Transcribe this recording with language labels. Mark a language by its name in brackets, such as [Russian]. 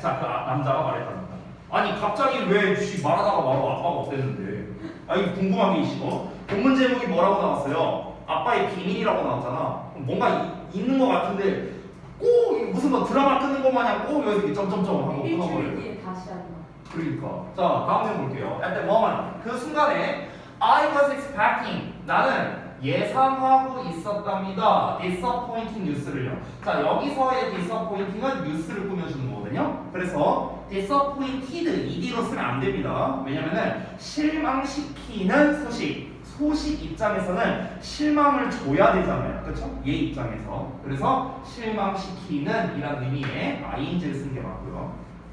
[Korean] 자, 그 남자가 말했답니다. 아니 갑자기 왜 말하다가 바로 아빠가 없댔는데? 아니 궁금한 게 있어. 본문 제목이 뭐라고 나왔어요? 아빠의 비밀이라고 나왔잖아. 뭔가 있는 것 같은데 꼭 무슨 뭐 드라마 끊는 것 마냥 꼭 여기서 점점점 하고 끊어버려. 일주일 뒤에 다시 한다. 그러니까 자 다음 내용 볼게요. [English] At that moment [Korean] 그 순간에 [English] I was expecting [Korean] 나는 예상하고 있었답니다. [English] disappointing news를요. [Korean] 자 여기서의 disappointing은 뉴스를 꾸며주는 거거든요. 그래서 disappointed ed로 쓰면 안 됩니다. 왜냐면은 실망시키는 소식 입장에서는 실망을 줘야 되잖아요. 그렇죠? 얘 입장에서. 그래서 실망시키는 이란 의미의 ing를 쓰는 게 맞고요.